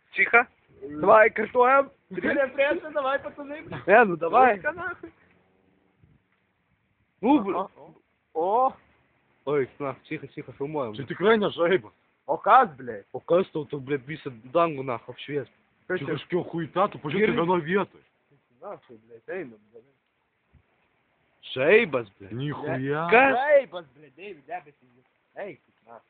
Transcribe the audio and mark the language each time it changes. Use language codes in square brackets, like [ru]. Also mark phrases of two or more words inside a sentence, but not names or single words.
[ru] Тихо. Давай, картуем. Пресса, давай, пацаны. Ну давай. Ну, О, ой, нахуй, тихо, [lt] filmuojam. Čia tikrai ne žaibas. o kas, blė? O kas tau, blėt, visą dangų, nahų, apšvies? Čia kažkio huita, tu pažiūrėk vienoje vietoje. Nafai, blė, einam. Žaibas, blėt. Nichuja. Kas? Žaibas, blė, Deivid, debesis. Eik, nafai.